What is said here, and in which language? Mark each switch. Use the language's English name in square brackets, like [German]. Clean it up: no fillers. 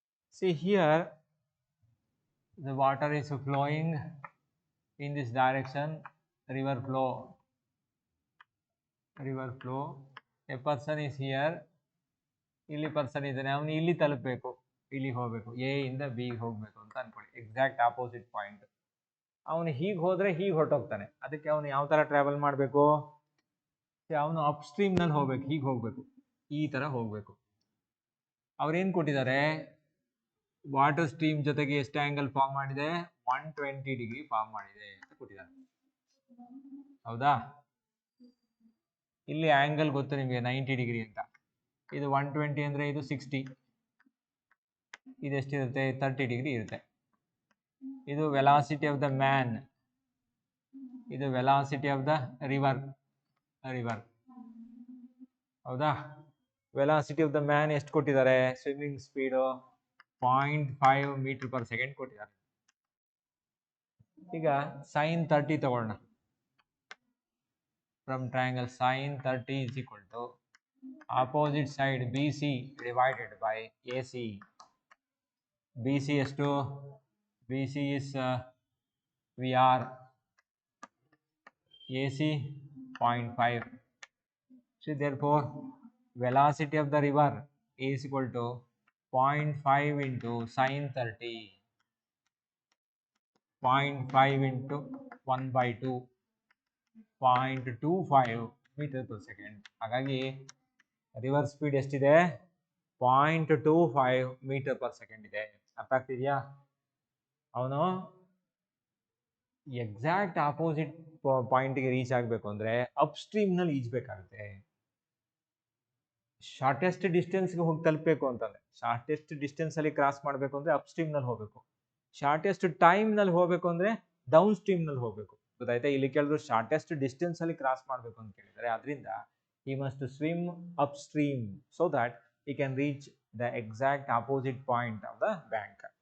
[English] See here, the water is flowing in this direction, river flow. A person is here. [Kannada] ಇಲ್ಲಿ person ಇದ್ದಾನೆ, ಅವನು ಇಲ್ಲಿ ತಲುಪಬೇಕು, ಇಲ್ಲಿ ಹೋಗಬೇಕು, ಎ ಇಂದ ಬಿ ಹೋಗಬೇಕು ಅಂತ ಅನ್ಕೊಳ್ಳಿ. Exact opposite point. ಅವನು ಹೀಗೆ ಹೋದ್ರೆ ಹೀಗೆ ಹೊರಟೋಗ್ತಾನೆ. ಅದಕ್ಕೆ ಅವನು ಯಾವ ತರ ಟ್ರಾವೆಲ್ ಮಾಡಬೇಕು? ಅವನು ಅಪ್ ಸ್ಟ್ರೀಮ್ ನಲ್ಲಿ ಹೋಗ್ಬೇಕು, ಹೀಗೆ ಹೋಗ್ಬೇಕು, ಈ ತರ ಹೋಗ್ಬೇಕು. ಅವ್ರೇನ್ ಕೊಟ್ಟಿದ್ದಾರೆ? ವಾಟರ್ ಸ್ಟ್ರೀಮ್ ಜೊತೆಗೆ ಎಷ್ಟು ಆಂಗಲ್ ಫಾರ್ಮ್ ಮಾಡಿದೆ? 120 ಡಿಗ್ರಿ ಫಾರ್ಮ್ ಮಾಡಿದೆ ಅಂತ ಕೊಟ್ಟಿದ್ದಾರೆ. ಹೌದಾ? ಇಲ್ಲಿ ಆಂಗಲ್ ಗೊತ್ತು ನಿಮಗೆ 90 ಡಿಗ್ರಿ ಅಂತ. ಇದು 120 ಅಂದ್ರೆ ಇದು 60, ಇದು ಎಷ್ಟಿರುತ್ತೆ? 30 ಡಿಗ್ರಿ ಇರುತ್ತೆ. [English] ಇದು velocity of the man, ಇದು velocity of the river. [Kannada] ಹೌದಾ? [English] velocity of the man [Kannada] ಎಷ್ಟು ಕೊಟ್ಟಿದ್ದಾರೆ? Swimming speed 0.5 metre per second ಕೊಟ್ಟಿದ್ದಾರೆ. ಈಗ sin 30 ತಗೊಳ್ಳೋಣ. [English] From triangle sin 30 is equal to opposite side BC divided by AC. BC ಎಷ್ಟು? BC is VR, AC 0.5. So therefore, velocity of the river is equal to 0.5 into sine 30, 0.5 into 1 by 2, 0.25 meter per second. [Kannada] ಹಾಗಾಗಿ river speed ಎಷ್ಟಿದೆ? 0.25 metre per second ಇದೆ. ಅರ್ಥ ಆಗ್ತಿದೆಯಾ? ಅವನು exact opposite ಪಾಯಿಂಟ್ಗೆ reach ಆಗಬೇಕು ಅಂದರೆ up ಸ್ಟ್ರೀಮ್ನಲ್ಲಿ ಈಜಬೇಕಾಗುತ್ತೆ. Shortest ಡಿಸ್ಟೆನ್ಸ್ಗೆ ಹೋಗಿ ತಲುಪಬೇಕು ಅಂತಂದರೆ, ಶಾರ್ಟೆಸ್ಟ್ ಡಿಸ್ಟೆನ್ಸಲ್ಲಿ ಕ್ರಾಸ್ ಮಾಡಬೇಕು ಅಂದರೆ ಅಪ್ ಸ್ಟ್ರೀಮ್ನಲ್ಲಿ ಹೋಗಬೇಕು. ಶಾರ್ಟೆಸ್ಟ್ ಟೈಮ್ನಲ್ಲಿ ಹೋಗಬೇಕು ಅಂದರೆ ಡೌನ್ ಸ್ಟ್ರೀಮ್ನಲ್ಲಿ ಹೋಗಬೇಕು. ಗೊತ್ತಾಯ್ತಾ? ಇಲ್ಲಿ ಕೇಳಿದ್ರು ಶಾರ್ಟೆಸ್ಟ್ ಡಿಸ್ಟೆನ್ಸಲ್ಲಿ ಕ್ರಾಸ್ ಮಾಡಬೇಕು ಅಂತ ಕೇಳಿದರೆ, ಅದರಿಂದ [English] he must swim upstream so that he can reach the exact opposite point of the bank.